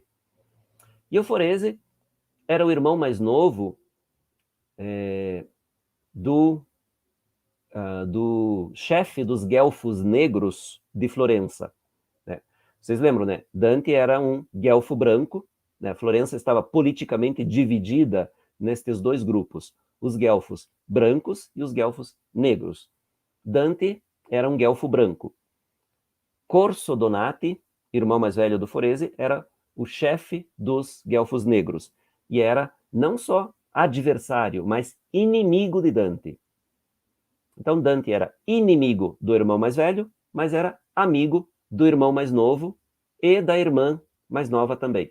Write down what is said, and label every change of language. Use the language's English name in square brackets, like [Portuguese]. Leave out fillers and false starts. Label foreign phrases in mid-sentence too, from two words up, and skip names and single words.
[Portuguese] E o Forese era o irmão mais novo do chefe dos guelfos negros de Florença. Né? Vocês lembram, né? Dante era um guelfo branco, né? Florença estava politicamente dividida nestes dois grupos, os guelfos brancos e os guelfos negros. Dante era um guelfo branco. Corso Donati, irmão mais velho do Forese, era o chefe dos guelfos negros e era não só adversário, mas inimigo de Dante. Então Dante era inimigo do irmão mais velho, mas era amigo do irmão mais novo e da irmã mais nova também.